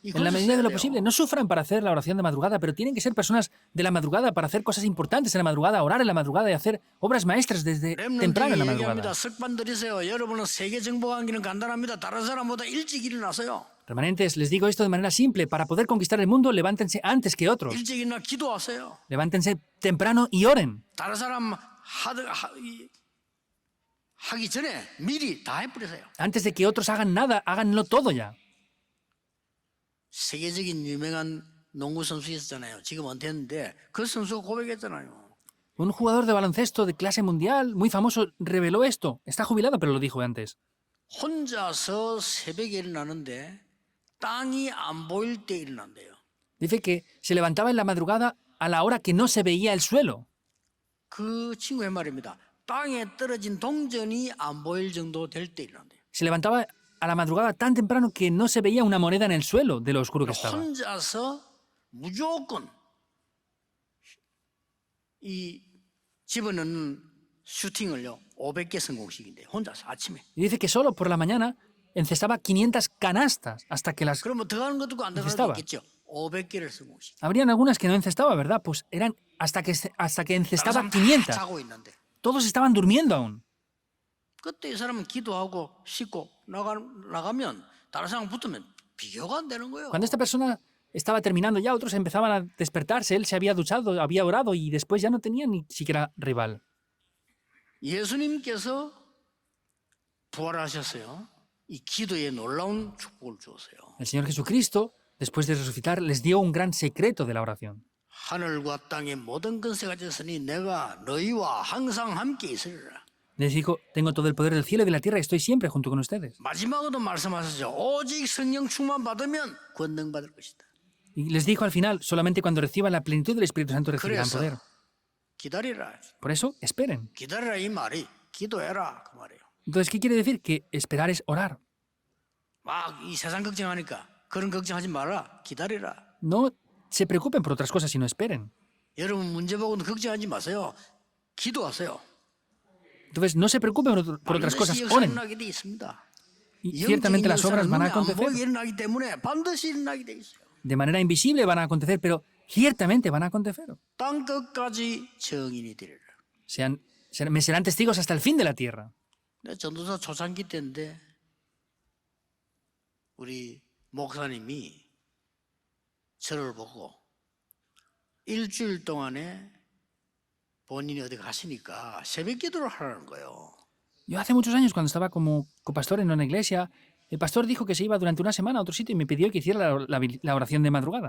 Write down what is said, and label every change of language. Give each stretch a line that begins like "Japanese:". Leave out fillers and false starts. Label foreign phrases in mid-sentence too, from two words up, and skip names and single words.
Spanish: En la medida de lo posible, no sufran para hacer la oración de madrugada, pero tienen que ser personas de la madrugada para hacer cosas importantes en la madrugada, orar en la madrugada y hacer obras maestras desde temprano en la
Korean: 렘넌트에게
Spanish: madrugada.
Korean: 얘기합니다. 습관 들이세요. 여러분은 세계 정복하기는 간단합니다. 다른 사람보다 일찍 일어나세요.
Spanish: Remanentes, les digo esto de manera simple. Para poder conquistar el mundo, levántense antes que otros.
Korean: 일찍 일어나 기도하세요.
Spanish: Levántense temprano y oren.
Korean: 다른 사람 하기 전에 미리 다 해버리세요.
Spanish: Antes de que otros hagan nada, háganlo todo ya.
Korean: 세계적인 유명한 농구 선수 있었잖아요. 지금 은퇴했는데 그 선수가 고백했잖아요.
Spanish: Un jugador de baloncesto de clase mundial, muy famoso, reveló esto. Está jubilado, pero lo dijo antes.
Korean: 혼자서 새벽에 일어나는데 땅이 안 보일 때 일어난대요.
Spanish: Dice que se levantaba en la madrugada a la hora que no se veía el suelo.
Korean: 그 친구의 말입니다. 땅에 떨어진 동전이 안 보일 정도 될 때 일어난대요.
Spanish: Se levantaba a la madrugada tan temprano que no se veía una moneda en el suelo de lo oscuro que estaba.
Korean: 혼자서 무조건 이 집어넣는 슈팅을요 500개 성공식인데 혼자서 아침에.
Spanish: Y dice que solo por la mañana encestaba 500 canastas hasta que las...
Korean: 그러면 들어가는 것도 있고 안 들어가는
Spanish: encestaba.
Korean: 것도 있겠죠. 500개를 성공식.
Spanish: Habrían algunas que no encestaba, ¿verdad? Pues eran hasta que encestaba 500.
Korean: 자고 있는데.
Spanish: Todos estaban durmiendo aún.
Korean: 그때 이 사람은 기도하고 씻고 나가면 다른 사람 붙으면 비교가 안 되는 거예요.
Spanish: Cuando esta persona estaba terminando ya, otros empezaban a despertarse. Él se había duchado, había orado y después ya no tenía ni siquiera rival.
Korean: 예수님께서 부활하셨어요. 이 기도에 놀라운 축복을 주었어요.
Spanish: El Señor Jesucristo, después de resucitar, les dio un gran secreto de la oración.
Korean: 하늘과 땅의 모든 권세가 졌으니 내가 너희와 항상 함께 있으리라.
Spanish: Les dijo, tengo todo el poder del cielo y de la tierra y estoy siempre junto con ustedes.
Korean: 마지막으로 말씀하셨죠. 오직 성령 충만 받으면 권능 받을 것이다.
Spanish: Y les dijo al final, solamente cuando reciban la plenitud del Espíritu Santo recibirán
Korean: 그래서
Spanish: poder.
Korean: 기다리라.
Spanish: Por eso, esperen.
Korean: 기다리라 이 말이 기도해라 그 말이에요.
Spanish: Entonces, ¿qué quiere decir? Que esperar es orar.
Korean: 막 이 세상 걱정하니까 그런 걱정하지 마라. 기다리라.
Spanish: No se preocupen por otras cosas, sino esperen.
Korean: 여러분 문제 보고는 걱정하지 마세요. 기도하세요.
Spanish: Entonces, no se preocupen por otras cosas,
Korean: 반드시 역사
Spanish: oren.
Korean: 일어나게 돼 있습니다.
Spanish: Y ciertamente las obras van a
Korean: 안 보이게
Spanish: acontecer.
Korean: 일어나기 때문에 반드시 일어나게 돼 있어요.
Spanish: De manera invisible van a acontecer, pero ciertamente van a acontecer.
Korean: 땅 끝까지 증인이 되리라.
Spanish: Me serán testigos hasta el fin de la tierra.
Korean: 내 전도사 초창기 때인데 우리 목사님이 저를 보고 일주일 동안에 본인이 어디 가시니까 새벽 기도를 하라는 거예요.
Spanish: Yo hace muchos años, cuando estaba como copastor en una iglesia, el pastor dijo que se iba durante una semana a otro sitio y me pidió que hiciera la oración de madrugada.